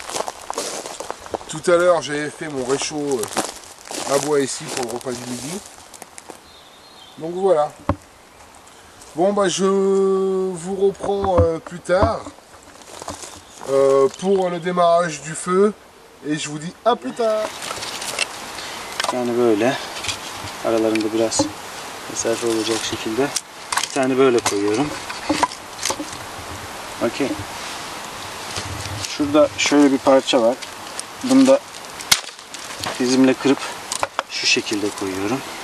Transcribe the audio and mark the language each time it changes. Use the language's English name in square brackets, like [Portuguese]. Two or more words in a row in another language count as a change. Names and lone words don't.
[French] Tout à l'heure, j'avais fait mon réchaud à bois ici pour le repas du midi. Donc voilà. Bon, bah je vous reprends plus tard pour le démarrage du feu. Et je vous dis à plus tard. [Turkish] Yani böyle aralarında biraz mesafe olacak şekilde bir tane böyle koyuyorum. Okey. Şurada şöyle bir parça var. Bunu da dizimle kırıp şu şekilde koyuyorum.